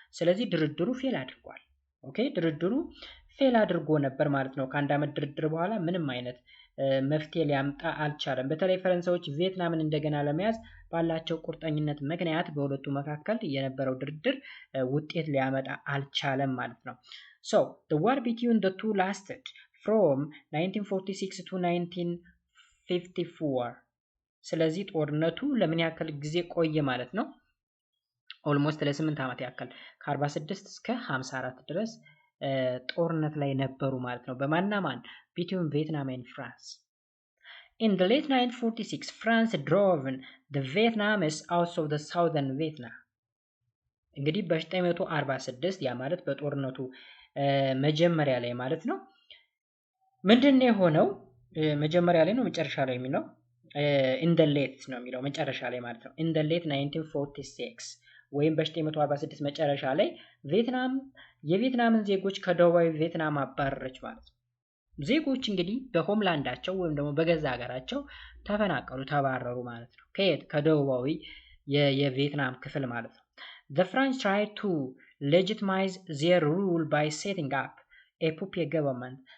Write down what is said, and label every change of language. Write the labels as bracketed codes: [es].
[am] ስለዚህ ድርድሩ ፌል አድርጓል። ኦኬ ድርድሩ ፌል አድርጎ ነበር ማለት ነው። ከአንድ አመት ድርድር በኋላ ምንም አይነት መፍትሄ ሊያምጣ አልቻለም። በተለይ ፈረንሳዮች ቪየትናምን እንደገና ለመያዝ ባላቸው ቁርጠኝነት ምክንያት በሁለቱ መካከል የነበረው ድርድር ውጤት ሊያመጣ አልቻለም ማለት ነው። [en] So, the war between the two lasted from 1946 to 1954. [am] ስለዚህ ጦርነቱ ለምን ያክል ጊዜ ቆየ ማለት ነው? ኦልሞስት ለ8 ዓመት ያክል ከ46 እስከ 54 ድረስ ጦርነት ላይ ነበሩ ማለት ነው። በማንና ማን? [en] between Vietnam and France. In the late 1946, France drove the Vietnamese out of the southern Vietnam. [am] እንግዲህ በ1946 ያ ማለት በጦርነቱ መጀመሪያ ላይ ማለት ነው። ምንድነው የሆነው? መጀመሪያ ላይ ነው መጨረሻ ላይ የሚለው [en] in the late [am] ነው የሚለው መጨረሻ ላይ ማለት ነው። [en] in the late 1946 [am] ወይም በ1946 መጨረሻ ላይ የቪየትናምን ዜጎች ከደቡባዊ ቪየትናም አባረረች ማለት ነው። ዜጎች እንግዲህ በሆምላንዳቸው ወይም ደግሞ በገዛ ሀገራቸው ተፈናቀሉ፣ ተባረሩ ማለት ነው። ከደቡባዊ የቪየትናም ክፍል ማለት ነው። [en] The French tried to legitimize their rule by setting up a puppet government.